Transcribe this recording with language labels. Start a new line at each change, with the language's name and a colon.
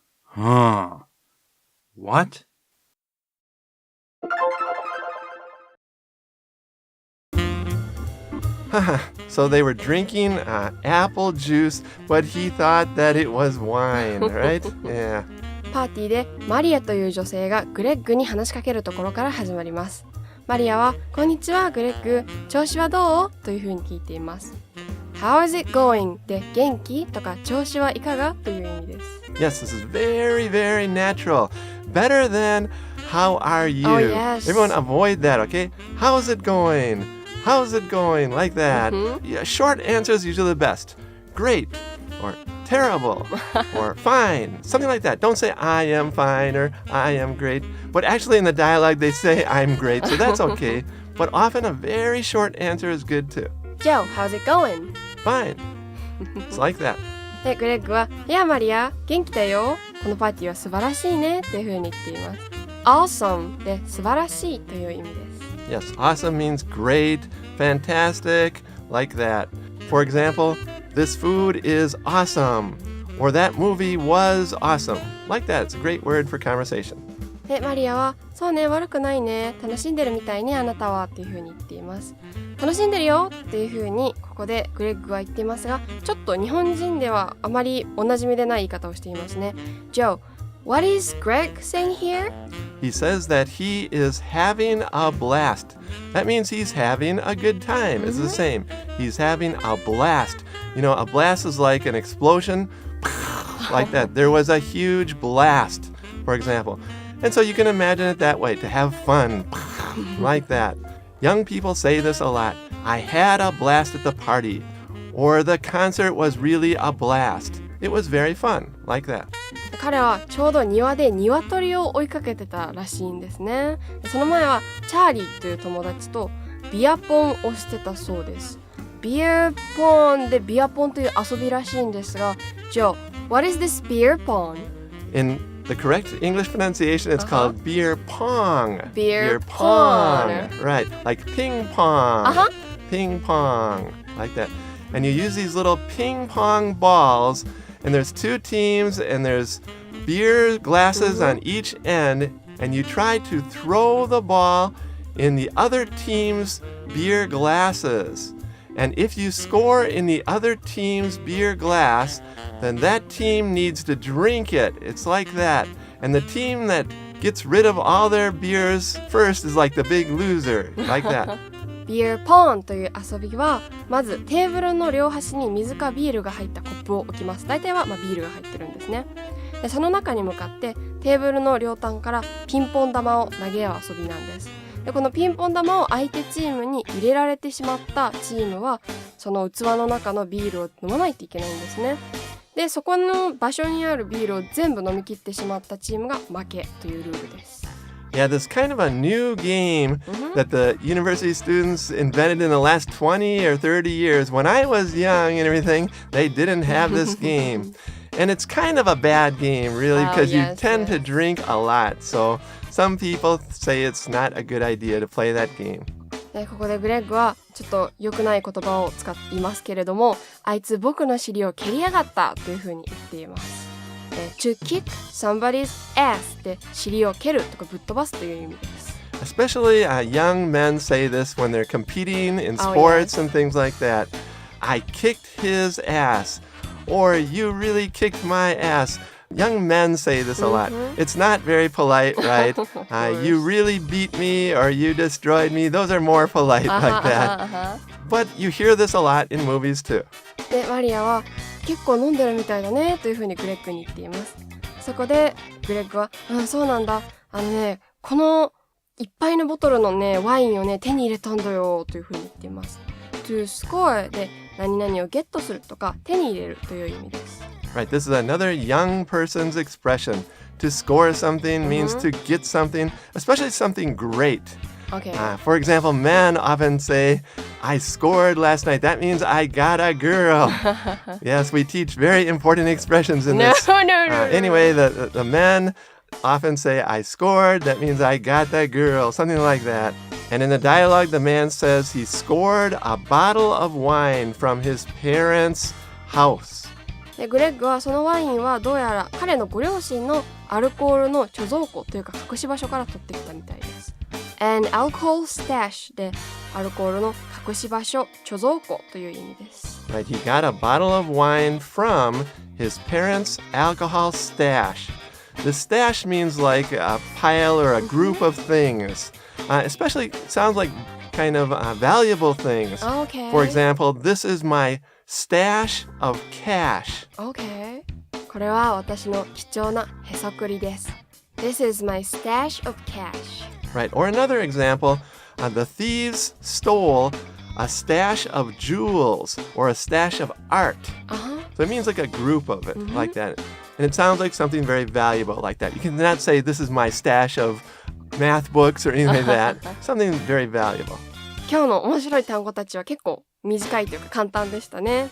English: Huh. What? So they were drinking apple juice, but he thought that it was wine, right? Yeah.
Japanese: パーティーでマリアという女性がグレッグに話しかけるところから始まります。マリアは、こんにちはグレッグ、調子はどう？というふうに聞いています。
English: How is it going?
Japanese: で、元気とか調子はいかがという意味です。
English: Yes, this is very natural. Better than how are you? Oh, yes. Everyone avoid that, okay? How's it going? How's it going? Like that. Yeah, short answer is usually the best. Great or terrible or fine. Something like that. Don't say I am fine or I am great. But actually in the dialogue they say I'm great, so that's okay. But often a very short answer is good too. Joe, how's it going? Fine. It's like that.
Japanese: で、グレッグは、いやマリア、元気だよ。このパーティーは素晴らしいねっていう風に言っています。 Awesome で素晴らしいという意味です。
English: Yes, awesome means great, fantastic, like that. For example, this food is awesome. Or that movie was awesome. Like that. It's a great word for conversation.
Japanese: で、マリアは、そうね、悪くないね。楽しんでるみたいね、あなたはっていう風に言っています。楽しんでるよっていう風にここでグレッグは言っていますが、ちょっと日本人ではあまりおなじみでない言い方をしていますね。
English: Joe, what is Greg saying here? He says that he is having a blast. That means he's having a good time. It's the same. He's having a blast. You know, a blast is like an explosion. Like that. There was a huge blast, for example. And so you can imagine it that way, to have fun. Like that. Young people say this a lot. I had a blast at the party. Or the concert was really a blast. It was very fun. Like that.
Japanese: 彼はちょうど庭で鶏を追いかけてたらしいんですね。その前はチャーリーという友達とビアポンをしてたそうです。ビアポンでビアポンという遊びらしいんですが、
English: Joe, what is this beer pong? In the correct English pronunciation, it's called beer pong. Beer pong. Right, like ping pong. Ping pong, like that. And you use these little ping pong balls, and there's two teams, and there's beer glasses on each end, and you try to throw the ball in the other team's beer glasses. And if you score in the other team's beer glass, then that team needs to drink it. It's like that. And the team that gets rid of all their beers first is like the big loser. Like that.
Japanese: ビールポーンという遊びは、まずテーブルの両端に水かビールが入ったコップを置きます。大体はビールが入ってるんですね。で、その中に向かってテーブルの両端からピンポン玉を投げ合う遊びなんです。で、このピンポン玉を相手チームに入れられてしまったチームは、その器の中のビールを飲まないといけないんですね。で、そこの場所にあるビールを全部飲み切ってしまったチームが負けというルールです。
English: Yeah, this is kind of a new game that the university students invented in the last 20 or 30 years. When I was young and everything, they didn't have this game. And it's kind of a bad game, really, because you tend to drink a lot. So some people say it's not a good idea to play that game.
Japanese: で、ここでグレッグはちょっと良くない言葉を使っていますけれども、あいつ僕の尻を蹴りやがったというふうに言っています。
English: To kick somebody's ass
Japanese: で尻を蹴るとかぶっ飛ばすという意味です。
English: Especially young men say this when they're competing in sports and things like that. I kicked his ass. Or you really kicked my ass. Young men say this a lot. It's not very polite, right? You really beat me or you destroyed me. Those are more polite like that. But you hear this a lot in movies too.
Japanese: で、マリアは結構飲んでるみたいだねというふうにグレッグに言っています。そこでグレッグは、そうなんだ。このいっぱいのボトルのね、ワインをね、手に入れたんだよというふうに言っています。
English: To score
Japanese: で何々をゲットするとか手に入れるという意味です。
English: Right, this is another young person's expression. To score something means to get something, especially something great. Okay. For example, men often say, I scored last night. That means I got a girl. Yes, we teach very important expressions in this. No. Anyway, the men often say, I scored. That means I got that girl. Something like that. And in the dialogue, the man says he scored a bottle of wine from his parents' house.
Japanese: で、グレッグはそのワインはどうやら彼のご両親のアルコールの貯蔵庫というか隠し場所から取ってきたみたいです。
English: An alcohol stash
Japanese: でアルコールの隠し場所、貯蔵庫という意味です。
English: Right, he got a bottle of wine from his parents' alcohol stash. The stash means like a pile or a group of things. Especially sounds like kind of valuable things. Okay. For example, this is my stash of cash.
Japanese: Okay. これは私の貴重なへそくりです。
English: This is my stash of cash. Right. Or another example, the thieves stole a stash of jewels or a stash of art. So it means like a group of it, like that. And it sounds like something very valuable like that. You cannot say, this is my stash of math books or anything like that. Something very valuable.
Japanese: 今日の面白い単語たちは結構短いというか簡単でしたね。